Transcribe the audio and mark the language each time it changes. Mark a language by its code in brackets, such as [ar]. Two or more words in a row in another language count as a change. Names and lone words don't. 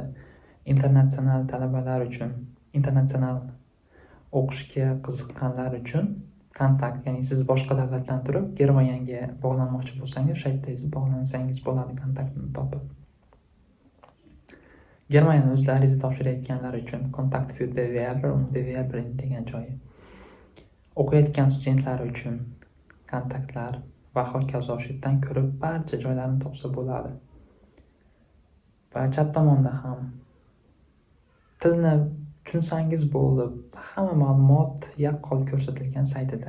[uz] Internatsional talabalar uchun, internatsional o'qishga qiziqqanlar uchun kontakt, ya'ni siz boshqa davlatdan turib Germaniyaga bog'lanmoqchi bo'lsangiz, o'sha yerda bog'lansangiz bo'ladi kontaktni topib. Germaniyada o'zida ariza topshirayotganlar uchun kontakt [de] für Bewerber und Bewerberin [uz] degan joyi. O'qiyotgan studentlar uchun kontaktlar va hokazo o'sha yerdan ko'rib barcha joylarni topsa bo'ladi. Va chap tomonda ham tilni tushunsangiz bo'ldi. Hamma ma'lumot yaqqol ko'rsatilgan saytida.